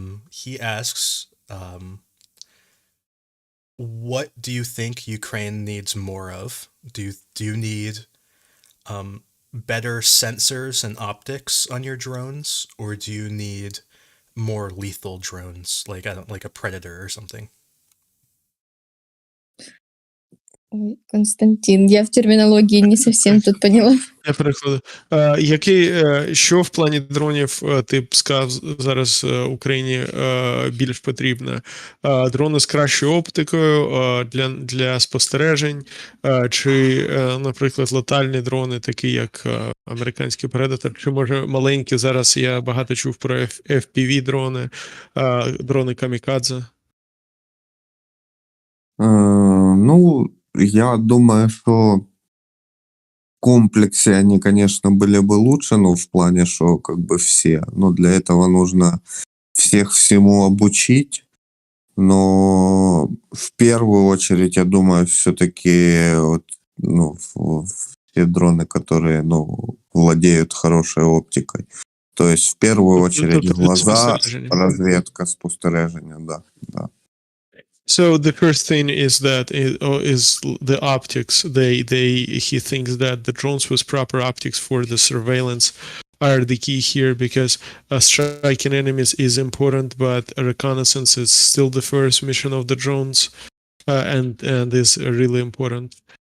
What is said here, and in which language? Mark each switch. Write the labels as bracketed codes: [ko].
[en] He asks, what do you think Ukraine needs more of? Do you need better sensors and optics on your drones, or do you need more lethal drones, like like a Predator or something? [ru] Ой, Константин, я в терминологии не совсем тут поняла. [uk] Я перекладу. Що в плані дронів ти б сказав зараз Україні більш потрібно? Дрони з кращою оптикою для спостережень, чи, наприклад, летальні дрони, такі як американський Predator, чи може маленькі, зараз я багато чув про FPV дрони, дрони камікадзе? [ru] Ну, я думаю, что в комплексе они, конечно, были бы лучше, но в плане, что как бы все. Но для этого нужно всех всему обучить. Но в первую очередь, я думаю, все-таки вот, все дроны, которые владеют хорошей оптикой. То есть в первую очередь глаза, разведка, спостережение, да. [en] So the first thing is that is the optics. He thinks that the drones with proper optics for the surveillance are the key here, because striking enemies is important, but reconnaissance is still the first mission of the drones, and is really important.